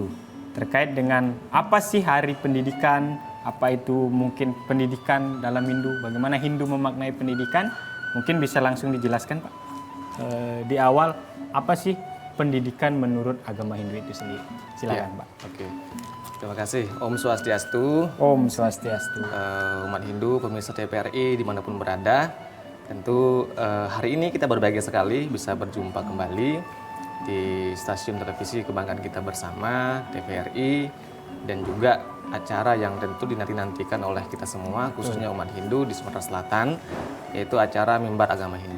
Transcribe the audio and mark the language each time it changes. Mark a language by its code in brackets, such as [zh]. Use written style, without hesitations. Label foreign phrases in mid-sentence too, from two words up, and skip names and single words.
[id] Terkait dengan apa sih Hari Pendidikan, apa itu mungkin pendidikan dalam Hindu, bagaimana Hindu memaknai pendidikan, mungkin bisa langsung dijelaskan Pak. Di awal, apa sih pendidikan menurut agama Hindu itu sendiri? Silakan Pak. Oke. Terima kasih. [sa] Om Swastiastu. Om Swastiastu. [id] Umat Hindu, pemirsa TVRI dimanapun berada. Tentu hari ini kita berbahagia sekali bisa berjumpa kembali di stasiun televisi kebanggaan kita bersama, TVRI, dan juga acara yang tentu dinanti-nantikan oleh kita semua, khususnya umat Hindu di Sumatera Selatan, yaitu acara Mimbar Agama Hindu.